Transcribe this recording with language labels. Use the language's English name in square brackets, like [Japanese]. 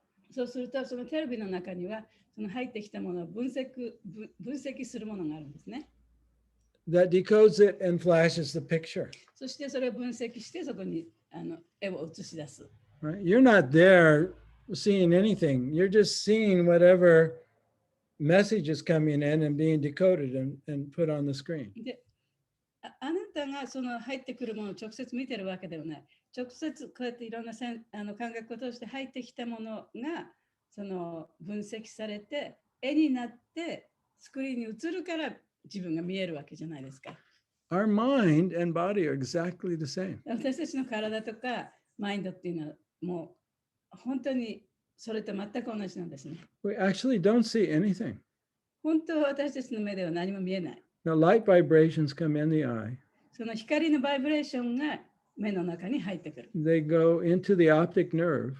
[Japanese] そうするとそのテレビの中にはその入ってきたものを分析するものがあるんですね。 [English] that decodes it and flashes the picture. [Japanese] そしてそれを分析してそこに絵を映し出す。 [English] Right? You're not there seeing anything. You're just seeing whatever message is coming in and being decoded and put on the screen. [Japanese] で、あなたがその入ってくるものを直接見てるわけではない。直接こうやっていろんな感覚を通して入ってきたものがその分析されて絵になってスクリーンに映るから自分が見えるわけじゃないですか。 [English] Our mind and body are exactly the same. [Japanese] 私たちの体とかマインドっていうのはもう本当にそれと全く同じなんですね。 [English] We actually don't see anything. [Japanese] 本当は私たちの目では何も見えない。 [English] The light vibrations come in the eye. [Japanese] その光のバイブレーションが目の中に入ってくる。 [English] They go into the optic nerve.